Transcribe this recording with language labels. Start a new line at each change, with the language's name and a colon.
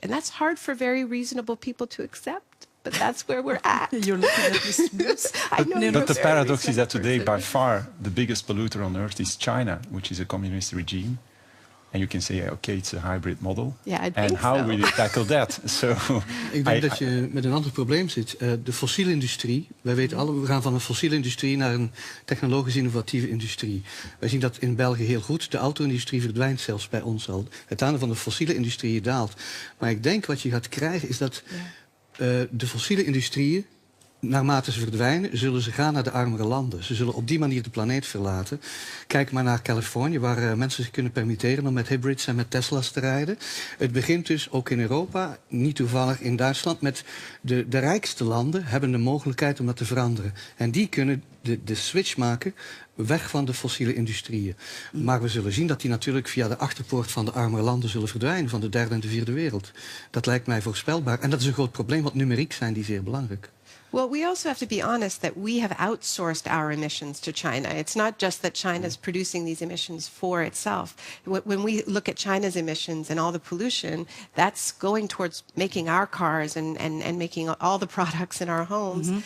English: And that's hard for very reasonable people to accept, but that's where we're at. You're looking at this. I know, but the paradox is that today, by far, the biggest polluter on earth is China, which is a communist regime. And you can say, okay, it's a hybrid model. Yeah, I think and how will you tackle that? So,
Dutch: ik denk dat je met een ander probleem zit. De fossiele industrie, wij weten alle, we gaan van een fossiele industrie naar een technologisch innovatieve industrie. Wij zien dat in België heel goed. De auto-industrie verdwijnt zelfs bij ons al. Het aandeel van de fossiele industrie daalt. Maar ik denk wat je gaat krijgen is dat de fossiele industrieën, naarmate ze verdwijnen, zullen ze gaan naar de armere landen. Ze zullen op die manier de planeet verlaten. Kijk maar naar Californië, waar mensen zich kunnen permitteren om met hybrids en met Tesla's te rijden. Het begint dus ook in Europa, niet toevallig in Duitsland, met de rijkste landen hebben de mogelijkheid om dat te veranderen. En die kunnen de switch maken weg van de fossiele industrieën. Maar we zullen zien dat die natuurlijk via de achterpoort van de armere landen zullen verdwijnen, van de derde en de vierde wereld. Dat lijkt mij voorspelbaar. En dat is een groot probleem, want numeriek zijn die zeer belangrijk.
English: Well, we also have to be honest that we have outsourced our emissions to China. It's not just that China is producing these emissions for itself. When we look at China's emissions and all the pollution, that's going towards making our cars and making all the products in our homes.